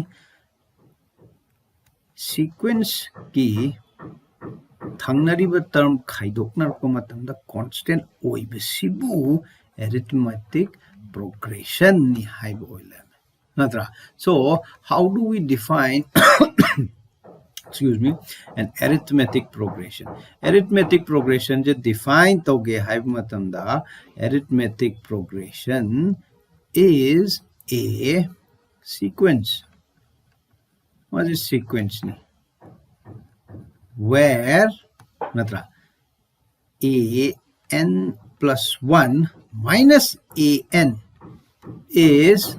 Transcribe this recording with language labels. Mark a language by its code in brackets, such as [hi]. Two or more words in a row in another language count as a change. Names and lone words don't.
[mni] sequence ki thangnariba term khaidoknar ko matamda constant oibasibu [en] arithmetic progression [mni] ni haiba oila natra [en] so how do we define excuse me an arithmetic progression je define [mni] toge haiba matamda [en] arithmetic progression is a sequence what is sequence ni where natra an plus 1 minus an is